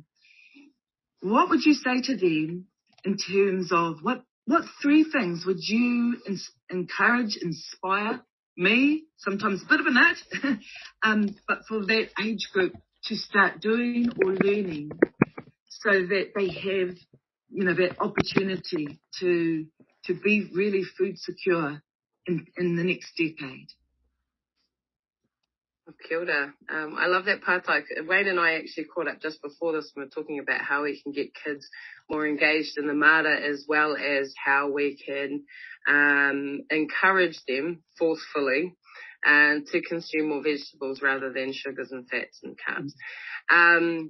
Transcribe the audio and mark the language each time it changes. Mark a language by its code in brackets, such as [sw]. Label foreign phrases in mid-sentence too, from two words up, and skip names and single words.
[en] What would you say to them in terms of what 3 things would you encourage, inspire me, sometimes a bit of a nut, but for that age group to start doing or learning so that they have, that opportunity to be really food secure in the next decade? [mi] Kia ora. [en] I love that pātai. Wayne and I actually caught up just before this and we were talking about how we can get kids more engaged in the mara, as well as how we can encourage them forcefully to consume more vegetables rather than sugars and fats and carbs.